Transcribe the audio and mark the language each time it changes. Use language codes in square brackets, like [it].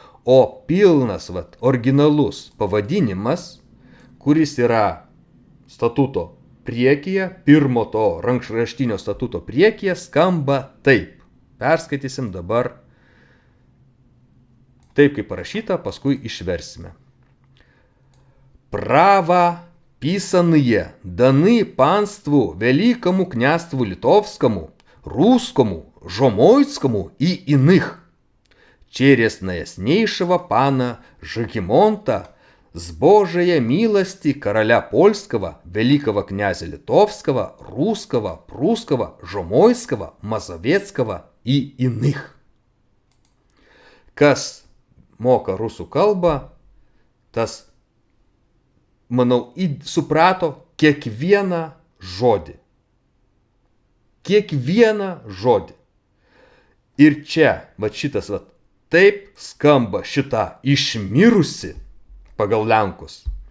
[lt] O pilnas, originalus pavadinimas, kuris yra statuto priekyje, pirmo to rankraštinio statuto priekyje, skamba taip. Perskaitysim dabar taip, kaip parašyta, paskui išversime. [ru] Права писанные даны панству Великому княству Литовскому, Русскому, Жомойцкому и иных, через наяснейшего пана Жигимонта, с Божией милости короля польского, великого князя Литовского, Русского, Прусского, Жомойского, Мазовецкого и иных. [lt] Kas moka rusų kalbą, tas, manau, suprato kiekvieną žodį. Kiekvieną žodį. Ir čia, šitas, taip skamba šita išmirusi pagal lenkus.